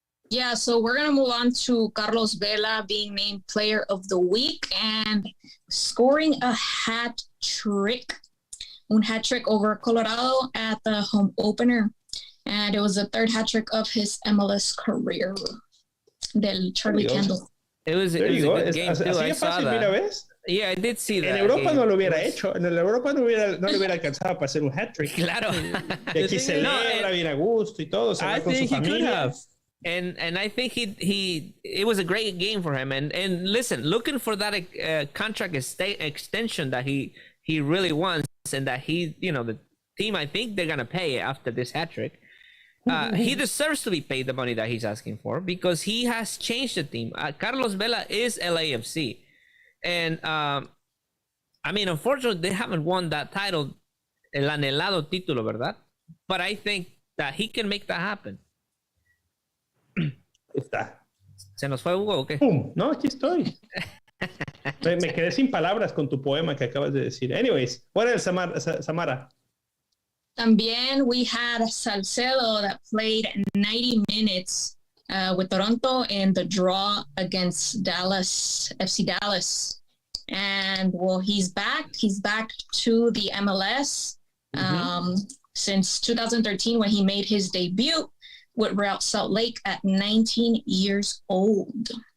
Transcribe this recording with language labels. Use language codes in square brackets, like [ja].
[en] Yeah, so we're going to move on to Carlos Vela being named Player of the Week and scoring a hat trick. [es] Un [en] hat trick over Colorado at the home opener. And it was the third hat trick of his MLS career. Del Charlie Kendall. It was a good game too. I saw that. Yeah, I did see that. [es] En Europa no lo hubiera hecho. En Europa no le hubiera alcanzado para hacer un hat-trick. Claro. Y aquí celebra bien a gusto y todo. Se [en] I [es] va con su [en] think he could [es] familia. [en] have. And I think it was a great game for him. And listen, looking for that contract extension that he really wants, and that the team, I think they're gonna pay after this hat trick. He deserves to be paid the money that he's asking for because he has changed the team. Carlos Vela is LAFC, and I mean, unfortunately, they haven't won that title, [es] el anhelado título, ¿verdad? [en] But I think that he can make that happen. [es] Está. ¿Se nos fue Hugo o qué? ¡Pum! No, aquí estoy. Me quedé sin palabras con tu poema que acabas de decir. [en] Anyways, what else, Samara? [es] También [en] we had Salcedo that played 90 minutes with Toronto in the draw against FC Dallas. And well, he's back. He's back to the MLS since 2013 when he made his debut with Real Salt Lake at 19 years old.